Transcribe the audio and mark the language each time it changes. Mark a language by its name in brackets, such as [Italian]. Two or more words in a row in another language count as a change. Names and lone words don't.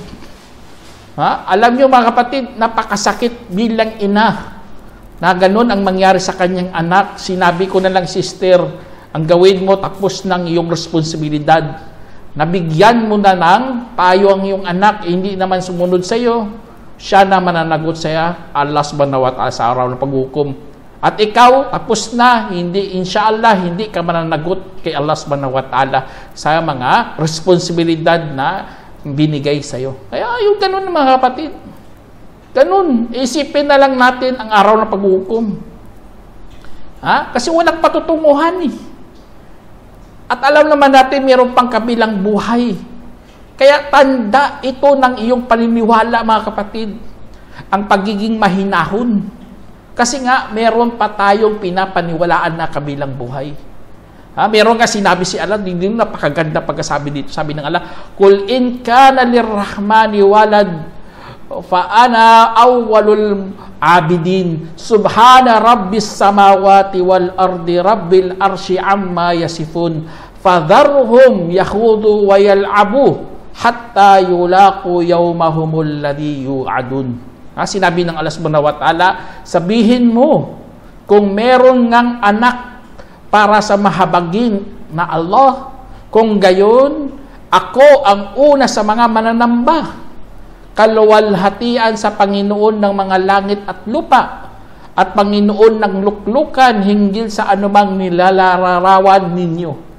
[Filipino] Alam niyo mga kapatid, napakasakit bilang ina na ganun ang mangyari sa kanyang anak. Sinabi ko na lang, sister, ang gawin mo tapos ng iyong responsibilidad. Nabigyan mo na ng payo ang iyong anak, hindi naman sumunod sa iyo, siya na mananagot sa iyo, Allah [Arabic] سبحانه وتعالى [Filipino] sa araw ng paghukom. At ikaw, tapos na, inshallah, hindi ka mananagot kay Allah [Arabic] سبحانه وتعالى [Filipino] sa mga responsibilidad na binigay sa iyo. Kaya yung ganun mga kapatid. Ganun. Isipin na lang natin ang araw ng paghukom. Kasi walang patutunguhan At alam naman natin, mayroon pang kabilang buhay. Kaya tanda ito ng iyong paniniwala mga kapatid. Ang pagiging mahinahon. Kasi nga, meron pa tayong pinapaniwalaan na kabilang buhay. Meron nga sinabi si Allah, hindi napakaganda pagkasabi dito. Sabi ng [Arabic] Allah, "قل إن كان للرحمن ولد فأنا أول العابدين. سبحان رب السماوات والأرض رب العرش عما يصفون. فذرهم يخوضوا ويلعبوا حتى يلاقوا يومهم الذي يوعدون." [Filipino] Sinabi ng Allah [Arabic] سبحانه وتعالى, [Filipino] sabihin mo, kung meron ngang anak para sa mahabagin na Allah, kung gayon, ako ang una sa mga mananamba, kaluwalhatian sa Panginoon ng mga langit at lupa, at Panginoon ng luklukan hinggil sa anumang nilalarawan ninyo.